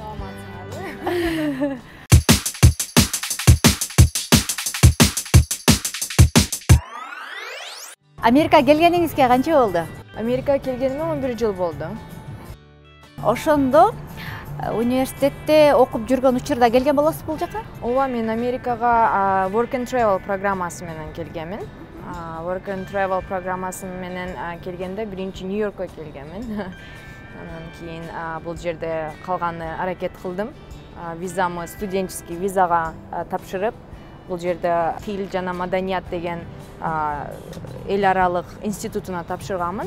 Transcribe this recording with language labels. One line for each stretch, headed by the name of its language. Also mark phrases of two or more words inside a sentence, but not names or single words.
Kyrgyz: Америка келгениңизге канча болду? Америка келгениме 11 жыл болду. Ошондо университетте окуп жүргөн учурда келген болосуз бул жака? Ооба, мен Америкага Work and Travel программасы менен келгенмин. Work and Travel программасы менен келгенде биринчи Нью-Йоркко келгенмин. Анан кийин бул жерде калганы аракет кылдым. Визамы студенческий визага тапшырып, бул жерде тил жана маданият деген эл аралык институтуна тапшырганмын.